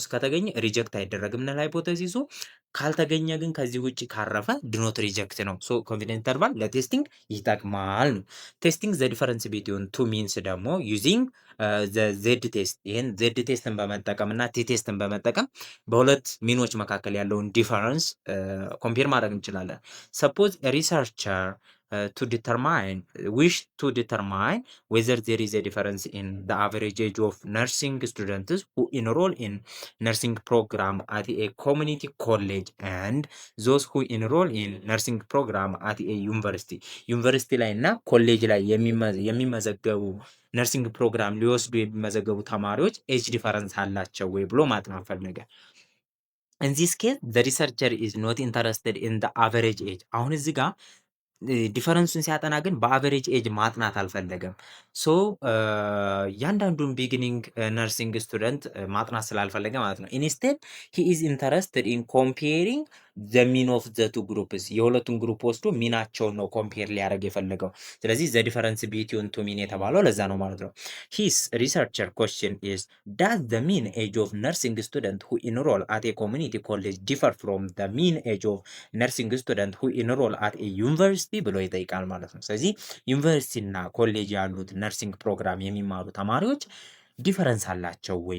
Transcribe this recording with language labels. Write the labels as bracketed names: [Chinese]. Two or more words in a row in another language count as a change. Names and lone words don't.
[Amharic] ውስጥ ከተገኘ ሪጀክት አይደረግም ነል ሃይፖቴሲሱ። ካልተገኘ ግን ከዚህ ውጭ ካረፈ ድኖት ሪጀክት ነው። ሶ [English] confidence interval [Amharic] ለቴስቲንግ ይጠቅማል ነው። [English] testing the difference between two means [Amharic] ደግሞ [English] using Z test [Amharic] ይህን ዜድ ቴስትን በመጠቀም እና ቲ ቴስትን በመጠቀም በሁለት ሚኖች መካከል ያለውን ዲፈረንስ ኮምፔር ማድረግ እንችላለን። [English] suppose researcher to determine whether there is a difference in the average age of nursing students who enroll in nursing program at a community college and those who enroll in nursing program at a ዩኒቨርሲቲ [Amharic] ላይ እና ኮሌጅ ላይ የሚመዘገቡ ነርሲንግ ፕሮግራም ሊወስዱ የሚመዘገቡ ተማሪዎች [English] age difference [Amharic] አላቸው ወይ ብሎ ማጥናት ፈለገ። [English] in this case the researcher is not interested in the average age። [Amharic] አሁን እዚህ ጋር ዲፈረንሱን ሲያጠና ግን በአቨሬጅ ኤጅ ማጥናት አልፈለገም። ሶ እያንዳንዱን [English] beginning nursing student [Amharic] ማጥናት ስላልፈለገ ማለት ነው። [English] instead he is interested in comparing the mean of the two [Amharic] ግሩፕስ የሁለቱን ግሩፕ ወስዶ ሚናቸውን ነው ኮምፔር ሊያደርግ የፈለገው። ስለዚህ [English] the difference between two mean [Amharic] የተባለው ለዛ ነው ማለት ነው። [English] his researcher question is does the mean age of nursing student who enroll at a community college differ from the mean age of nursing student who enroll at a university [Amharic] ብሎ ይጠይቃል ማለት ነው። ስለዚህ ዩኒቨርሲቲ እና ኮሌጅ ያሉት ነርሲንግ ፕሮግራም የሚማሩ ተማሪዎች ዲፈረንስ አላቸው ወይ?